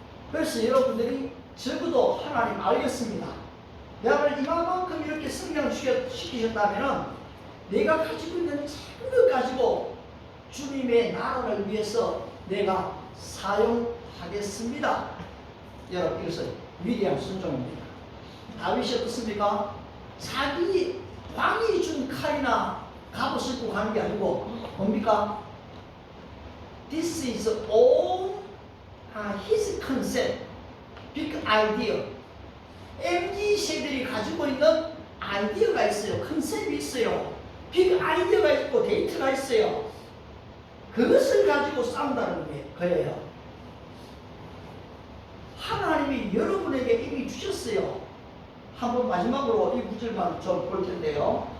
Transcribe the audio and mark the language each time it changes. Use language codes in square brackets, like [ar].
[ko] 그래서 여러분들이 적어도 하나님 알겠습니다. 나를 이만큼 이렇게 성장시키셨다면 내가 가지고 있는 작은 것 가지고 주님의 나라를 위해서 내가 사용하겠습니다. 여러분, 이것은 위대한 순종입니다. 다윗이 어떻습니까? 자기 왕이 준 칼이나 갑옷을 입고 가는 게 아니고 뭡니까? [en] This is all his concept, big idea. [ko] MZ 세대들이 가지고 있는 아이디어가 있어요. 컨셉이 있어요. 빅 아이디어가 있고 데이터가 있어요. 그것을 가지고 싸운다는 거예요. 하나님이 여러분에게 이미 주셨어요. 한번 마지막으로 이 구절만 좀 볼 텐데요.